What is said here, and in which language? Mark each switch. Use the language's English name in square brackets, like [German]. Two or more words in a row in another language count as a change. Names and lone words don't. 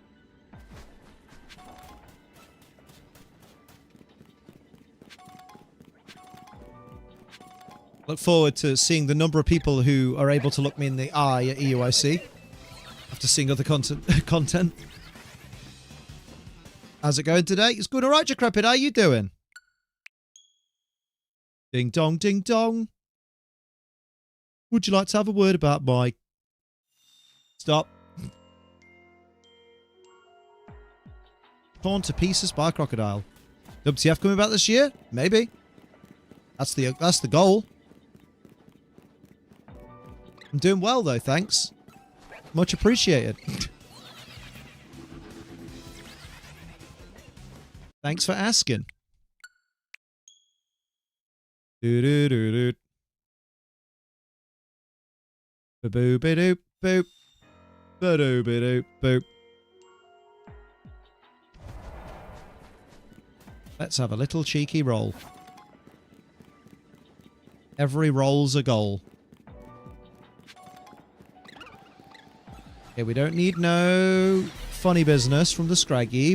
[English] Look forward to seeing the number of people who are able to look me in the eye at EUIC after seeing other content. How's it going today? It's going all right, Decrepit. How you doing? Ding dong, ding dong. Would you like to have a word about my... Stop. Torn to pieces by a crocodile. WTF coming back this year? Maybe. That's the goal. I'm doing well though, thanks. Much appreciated. Thanks for asking. Do-do-do-do. Ba-boo-ba-doop boop. Ba-doo-ba-doop boop. Let's have a little cheeky roll. Every roll's a goal. Okay, we don't need no funny business from the Scraggy.